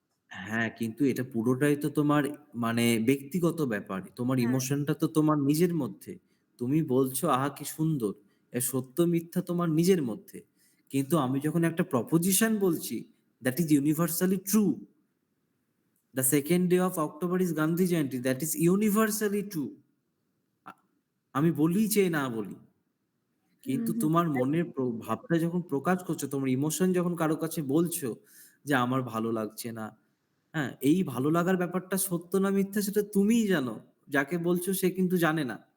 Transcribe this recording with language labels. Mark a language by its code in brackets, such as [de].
[bn] হ্যাঁ, কিন্তু এটা পুরোটাই তো তোমার মানে ব্যক্তিগত ব্যাপার। তোমার হ্যাঁ, ইমোশনটা তো তোমার নিজের মধ্যে। তুমি বলছো, "আহা! কি সুন্দর।" সত্য মিথ্যা তোমার নিজের মধ্যে। কিন্তু আমি যখন একটা প্রপোজিশন বলছি, [en] "That is universally true. The second day of October is Gandhi Jayanti. That is universally true." [bn] আ আমি বলি চেয়ে না বলি। হুম, কিন্তু হুম। তোমার মনের ভাবটা যখন প্রকাশ করছো, তোমার ইমোশন যখন কারো কাছে বলছো যে, "আমার ভালো লাগছে না।" হ্যাঁ? এই ভালো লাগার ব্যাপারটা সত্য না মিথ্যা সেটা তুমিই জানো। যাকে বলছো সে কিন্তু জানে না।